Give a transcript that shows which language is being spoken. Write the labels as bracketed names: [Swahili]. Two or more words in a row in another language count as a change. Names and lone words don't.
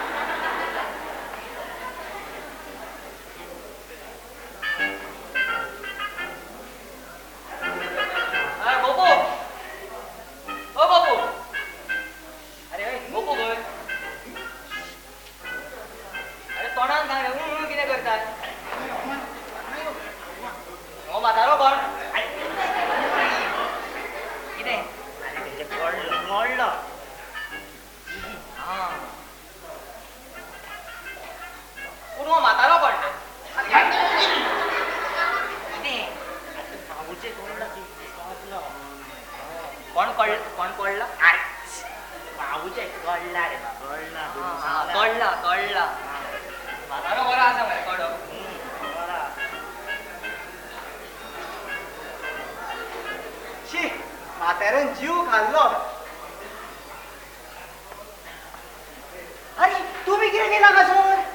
[Konkani] गोपू ओ गोपू. अरे गोपू गय. अरे तोंडान सांग रे कितें करतात? हो म्हातारो कोण? कितें? अरे तेजे कळलं कळलं. पूण हो म्हातारो कोण? भाऊचे कळलं की कोण कळला? भाऊचे कळला रे कळला. कळला म्हातारो बरो आसा मरे कडो. शी म्हाताऱ्यान जीव खाल्लो. अरे तुम्ही कितें गेला कसोर?